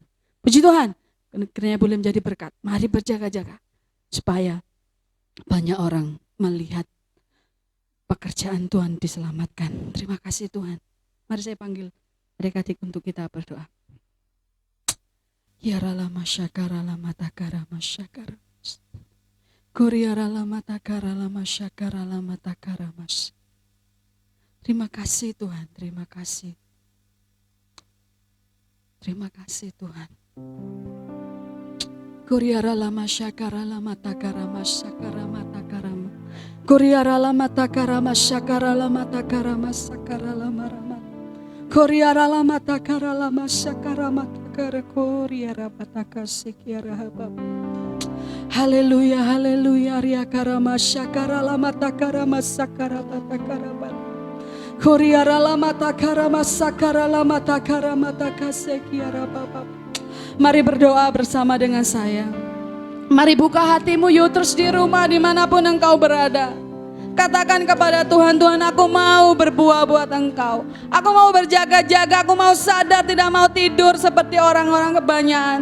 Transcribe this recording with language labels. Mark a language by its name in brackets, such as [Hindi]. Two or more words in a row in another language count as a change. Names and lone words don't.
[Indonesian] Puji Tuhan, kiranya boleh menjadi berkat. Mari berjaga-jaga supaya banyak orang melihat pekerjaan Tuhan diselamatkan. Terima kasih Tuhan. Mari saya panggil adik-adik untuk kita berdoa. Ya ralama syakara lama takara masyakara. Koryara lama takara lama syakara lama takara mas. Terima kasih Tuhan, terima kasih. Terima kasih Tuhan. Koryara lama syakara lama takara masyakara mata karama. Koryara lama takara masyakara lama takara masakara lama rama. Koryara lama takara lama syakara mata kara koryara pataka sekiara habab. Haleluya, haleluya, ria karama syakara lama takara masakara patakara bat. Koryara lama takara masakara lama takara mata kasekiara babab. Mari berdoa bersama dengan saya. Mari buka hatimu yuk terus di rumah dimanapun engkau berada. Katakan kepada Tuhan, Tuhan aku mau berbuah buat engkau. Aku mau berjaga-jaga, aku mau sadar tidak mau tidur seperti orang-orang kebanyakan.